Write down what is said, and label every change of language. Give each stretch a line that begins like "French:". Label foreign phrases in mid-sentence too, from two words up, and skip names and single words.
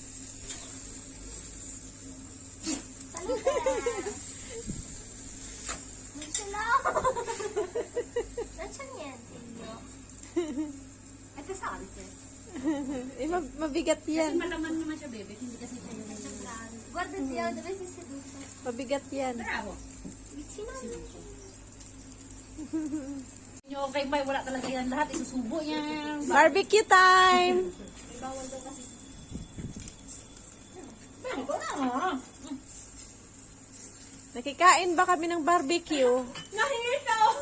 Filipino: Ito sa akin. Eh, mabigat yan. Malaman naman siya, bebe. Hindi kasi siya yung...
Italian: Guarda zia, dove sei seduto?
Filipino: Mabigat yan. Bravo.
Italian: Vicino a me.
Filipino: Yung kay May, wala talaga yan lahat. Isusubo niya.
English: Barbecue time!
Filipino: Ito na, ha? Nakikain ba kami ng barbecue? Nahihito!